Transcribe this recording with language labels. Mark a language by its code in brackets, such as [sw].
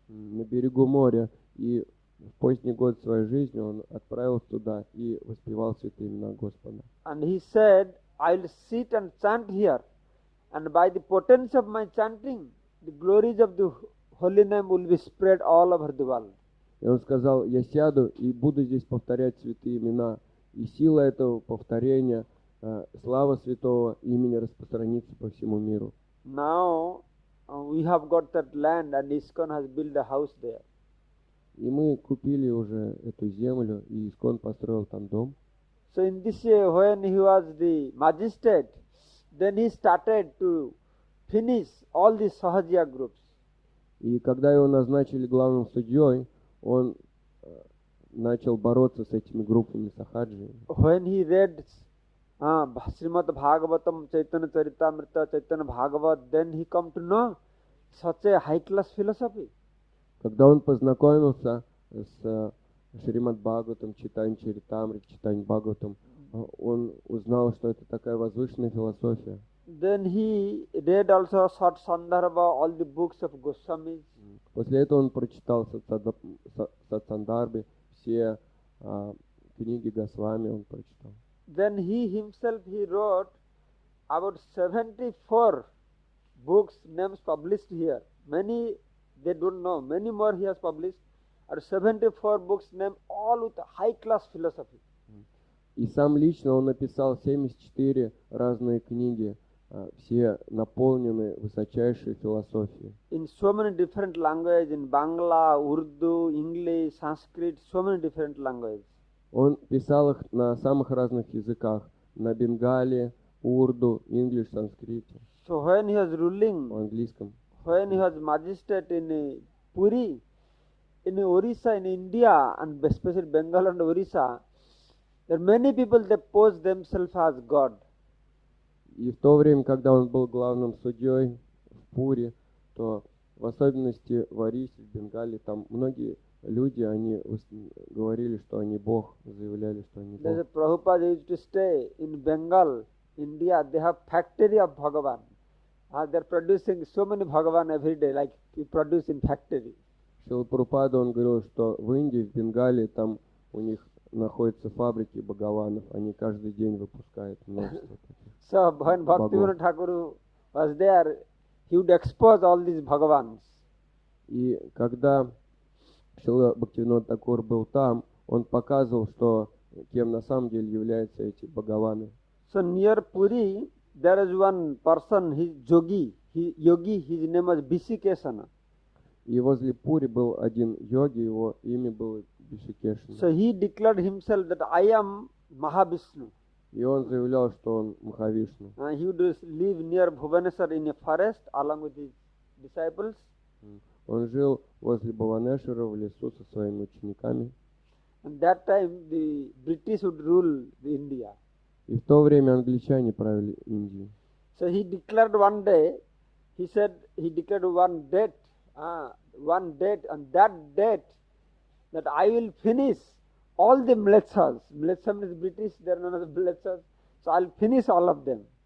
[ru] На берегу моря. И в поздний год своей жизни он отправился туда и воспевал святые имена Господа. [en] And he said, I'll sit and chant here, and by the potency of my chanting, the glories of the holy name will be spread all over the world. [ru] И он сказал, я сяду и буду здесь повторять святые имена. И сила этого повторения, слава святого имени распространится по всему миру. [en] Now we have got that land, and ISKCON has built a house there. [ru] И мы купили уже эту землю, и Искон построил там дом. [en] So in this way, when he was the magistrate, then he started to finish all the Sahajiya groups. [ru] И когда его назначили главным судьей, он начал бороться с этими группами сахаджи. [en] When he read Srimad Bhagavatam, Chaitanya Charitamrita, Chaitanya Bhagavat, then he come to know such a high class philosophy. [ru] Когда он познакомился с Шримад Бхагаватом, Читань Чаритамрит, Читань Бхагаватом, он узнал, что это такая возвышенная философия. [en] Then he read also Sat Sandarbha, all the books of Goswamis. [ru] После этого он прочитал Сатсандарбе, все книги Госвами он прочитал. [en] Then he himself, he wrote about 74 books, names published here. Many they don't know, many more he has published. Or 74 books, named all with high class philosophy. [ru] И сам лично он написал 74 разные книги, все наполнены высочайшей философией. [en] In so many different languages, in Bangla, Urdu, English, Sanskrit, so many different languages. [ru] Он писал их на самых разных языках, на бенгале, урду, инглиш, санскрите, [en] So when he was ruling, [ru] английском. [en] when he was magistrate in Puri, in Orissa, in India, and especially Bengal and Orissa, there are many people, they pose themselves as God. [ru] И в то время, когда он был главным судьей в Пуре, то в особенности в Орисе, в Бенгале, там многие люди, они говорили, что они Бог, заявляли, что они [en] There's a [ru] Бог. [en] Prabhupada used to stay in Bengal, India. They have factory of Bhagavan. They're producing so many Bhagavan every day, like we produce in factory. [ru] Шрила Прабхупада, он говорил, что в Индии, в Бенгале, там у них находятся фабрики Бхагаванов, они каждый день выпускают множество таких. [en] So when Bhaktivinoda Thakur was there, he would expose all these Bhagavans. [ru] И когда Шрила Бхактивинода Такур был там, он показывал, что кем на самом деле являются эти Бхагаваны. [en] So near Puri, there is one person, his yogi, his name was Bisikesana. [ru] И возле Пури был один йоги, его имя было Бишикешна. [en] So he declared himself that I am Mahavishnu. [ru] И он заявлял, что он Махавишну. [en] He would live near Bhubaneswar in a forest along with his disciples. [ru] Он жил возле Бхаванешвара в лесу со своими учениками. [en] And that time the British would rule the India. [ru] И в то время англичане правили Индией. [en] So he declared one day, he declared one date, on that date, that I will finish all the mlechas. Mlecha means British, they are known as mlechas. So I'll finish all of them.